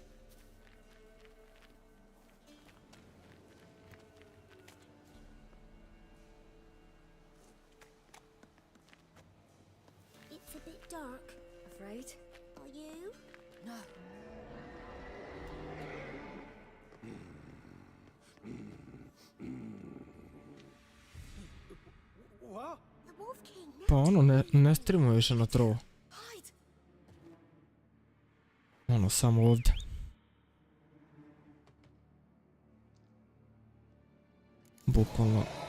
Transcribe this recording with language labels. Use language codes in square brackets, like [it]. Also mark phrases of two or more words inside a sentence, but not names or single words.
[en] It's a bit dark. Afraid? Are you? No. What? The Wolf King. [sr] Pa ono, ne streamuje više na trovo. [en] Hide! [sr] Ono, samo ovdje. Bukvalno.